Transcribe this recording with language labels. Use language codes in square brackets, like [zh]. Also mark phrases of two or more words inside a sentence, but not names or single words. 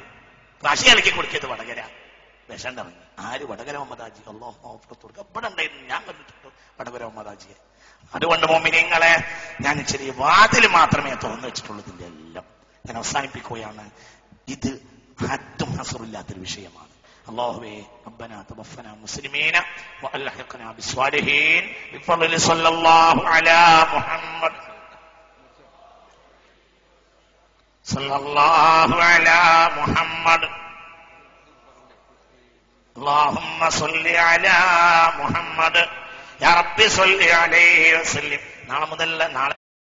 [ml] മഷി അലക്കി കൊടുക്കിയത് വടകര. വിഷം ഇറങ്ങി. ആര്? വടകര മമ്മദാജി. അല്ലാഹു മഗ്ഫിറത്ത് കൊടുക്കുക. ഇവിടെ ഉണ്ടായിരുന്നു, ഞാൻ കണ്ടിട്ടുണ്ട് വടകര മമ്മദാജിയെ. അതുകൊണ്ട് മോമിനീങ്ങളെ, ഞാൻ ചെറിയ വാതിൽ മാത്രമേ തുറന്നു വെച്ചിട്ടുള്ളൂ. ഇതിന്റെ എല്ലാം ഞാൻ അവസാനിപ്പിക്കുകയാണ്. ഇത് ഹദ്ദും ഹസറില്ലാത്തൊരു വിഷയമാണ്. [ar] اللهم ربنا توفنا مسلمين والحقنا بالصالحين بفضل صلى الله على محمد صلى الله على محمد اللهم صل على محمد يا رب صل عليه وسلم. [ml] നാളെ മുതൽ